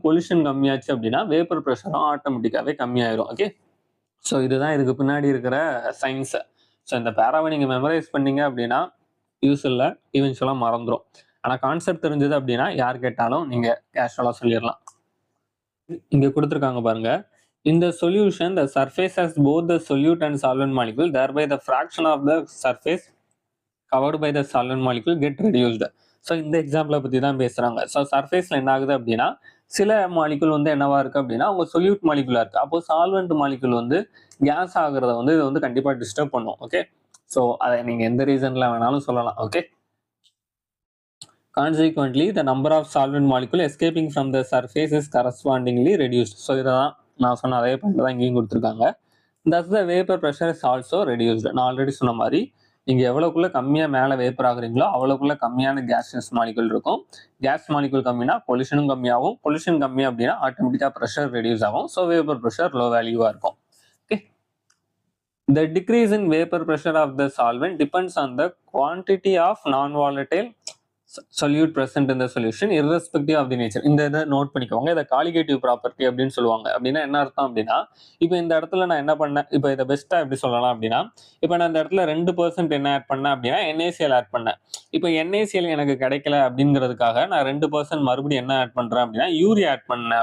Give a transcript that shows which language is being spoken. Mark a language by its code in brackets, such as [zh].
[ta] Coalition கம்மியாச்சு அப்படின்னா vapour ப்ரெஷரும் ஆட்டோமேட்டிக்காவே கம்மியாயிரும். Okay, so இதுதான் இதுக்கு பின்னாடி இருக்கிற சயின்ஸ். ஸோ இந்த பேராவை நீங்க மெமரைஸ் பண்ணீங்க அப்படின்னா யூஸ் இல்லை, ஈவென்ச்சுவலா மறந்துடும். ஆனா கான்செப்ட் தெரிஞ்சது அப்படின்னா யார் கேட்டாலும் நீங்க கேஷுவலா சொல்லிடலாம். இங்க கொடுத்துருக்காங்க பாருங்க. [en] In the solution, the surface has both the solute and solvent molecule, thereby the fraction of the surface covered by the solvent molecule get reduced. [ta] So இந்த எக்ஸாம்பிளை பற்றி தான் பேசுகிறாங்க. ஸோ சர்ஃபேஸில் என்ன ஆகுது அப்படின்னா சில மாலிகுல் வந்து என்னவா இருக்குது அப்படின்னா அவங்க சொல்யூட் மாலிகுலாக இருக்குது. அப்போ சால்வெண்ட் மாலிகுல் வந்து கேஸ் ஆகுறத வந்து இது வந்து கண்டிப்பாக டிஸ்டர்ப் பண்ணும். ஓகே, ஸோ அதை நீங்கள் எந்த ரீசனில் வேணாலும் சொல்லலாம். [en] Okay, consequently the number of solvent molecule escaping from the surface is correspondingly reduced. [ta] So இதான் நான் சொன்ன அதே பாயிண்ட் தான் இங்கேயும் கொடுத்துருக்காங்க. [en] thus the vapor pressure is also reduced. [ta] நான் ஆல்ரெடி சொன்ன மாதிரி இங்க எவ்வளவுக்குள்ள கம்மியா மேல வேப்பர் ஆகுறீங்களோ அவ்வளவுக்குள்ள கம்மியான கேஷியஸ் மாலிகுல் இருக்கும். கேஸ் மாலிகுல் கம்மினா பொல்யூஷனும் கம்மியாகும். பொல்யூஷன் கம்மி அப்படின்னா ஆட்டோமேட்டிக்கா ப்ரெஷர் ரெடியூஸ் ஆகும். ஸோ வேப்பர் ப்ரெஷர் லோ வேல்யூவா இருக்கும். [en] Okay, the decrease in vapor pressure of the solvent depends on the quantity of non-volatile solute present in the solution irrespective of the nature. [ta] இந்த இதை note பண்ணிக்கோங்க. இதை colligative property அப்படின்னு சொல்லுவாங்க. அப்படின்னா என்ன அர்த்தம் அப்படின்னா இப்போ இந்த இடத்துல நான் என்ன பண்ணேன், இப்போ இதை பெஸ்ட்டாக எப்படி சொல்லலாம் அப்படின்னா இப்போ நான் இந்த இடத்துல 2% என்ன ஆட் பண்ணேன் அப்படின்னா NaCl ஆட் பண்ணேன். இப்போ NaCl எனக்கு கிடைக்கல அப்படிங்கிறதுக்காக நான் 2% மறுபடியும் என்ன ஆட் பண்றேன் அப்படின்னா யூரியா ஆட் பண்ணேன்.